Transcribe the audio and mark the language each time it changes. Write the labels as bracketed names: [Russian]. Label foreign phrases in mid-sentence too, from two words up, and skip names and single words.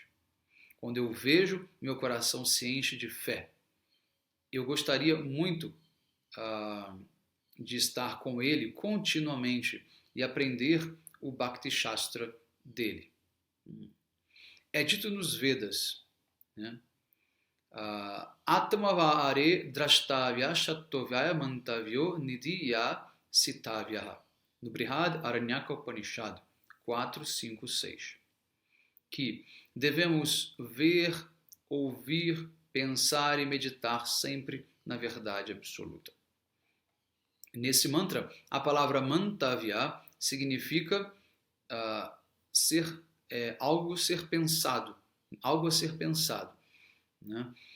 [Portuguese] Quando eu vejo, meu coração se enche de fé. Eu gostaria muito de estar com ele continuamente e aprender o Bhakti Shastra dele. É dito nos Vedas, né? [Sanskrit] Atmavare drashtavya shattovaya mantavyo nidhiya sitavya, [Portuguese] no Brihad Aranyaka Upanishad 4, 5, 6, que devemos ver, ouvir, pensar e meditar sempre na verdade absoluta. Nesse mantra, a palavra mantavya significa algo a ser pensado, né?